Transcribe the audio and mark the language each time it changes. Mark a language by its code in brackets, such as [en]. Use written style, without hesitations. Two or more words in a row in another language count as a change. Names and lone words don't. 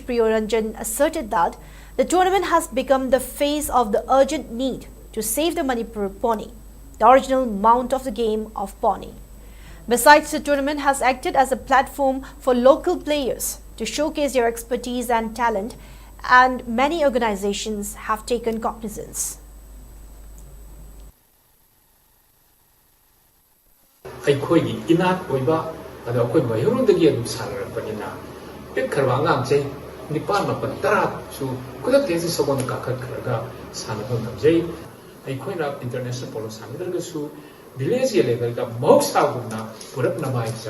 [en] Priyoranjan asserted that the tournament has become the face of the urgent need to save the Manipur pony, the original mount of the game of pony. Besides, the tournament has acted as a platform for local players to showcase their expertise and talent, and many organizations have taken cognizance. [mni] ꯑꯩꯈꯣꯏꯒꯤ ꯏꯅꯥꯠ ꯑꯣꯏꯕ ꯑꯗꯣ ꯑꯩꯈꯣꯏ ꯃꯩꯍꯧꯔꯣꯟꯗꯒꯤ ꯑꯗꯨꯝ ꯁꯥꯟꯅꯔꯛꯄꯅꯤꯅ ꯄꯤꯛꯈ꯭ꯔꯕ ꯑꯉꯥꯡꯁꯦ ꯅꯤꯄꯥꯜ ꯃꯥꯄꯜ ꯇꯔꯥꯁꯨ ꯈꯨꯗꯛꯇ ꯍꯦꯛꯇ ꯁꯒꯣꯜꯗ ꯀꯥꯈꯠꯈ꯭ꯔꯒ ꯁꯥꯟꯅꯕ ꯉꯝꯖꯩ ꯑꯩꯈꯣꯏꯅ [en] international polo [mni] ꯁꯥꯟꯅꯗ꯭ꯔꯒꯁꯨ ꯚꯤꯂꯦꯖꯀꯤ ꯂꯦꯚꯦꯜꯗ ꯃꯍꯧꯁꯥꯒꯨꯝꯅ ꯄꯨꯔꯛꯅꯕ ꯍꯥꯏꯕꯁꯦ